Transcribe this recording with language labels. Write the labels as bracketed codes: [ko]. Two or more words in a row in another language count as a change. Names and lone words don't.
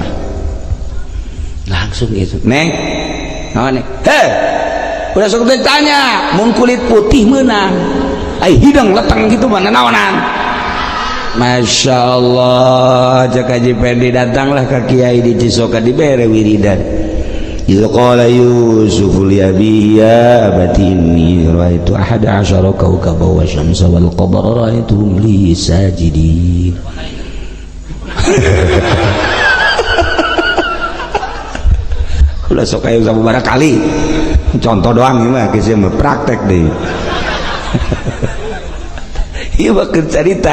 [id] Langsung itu, [su] "Neng, naon neng?" "Heh, udah sok ditanya, mun kulit putih meunang. Ai hidung leteng gitu mah naonan." [ar] ما شاء الله, [id] cak Haji Pendi datanglah ke kiai di Cisoka dibere wiridan. [ar] إذ قال يوسف لأبيه يا أبت إني رأيت أحد عشر كوكبا والشمس والقمر رأيتهم لي ساجدين. [su] Ulah sok aya sabaraha kali. Contoh doang ieu mah geus mah praktek deui. Ieu mah keur carita.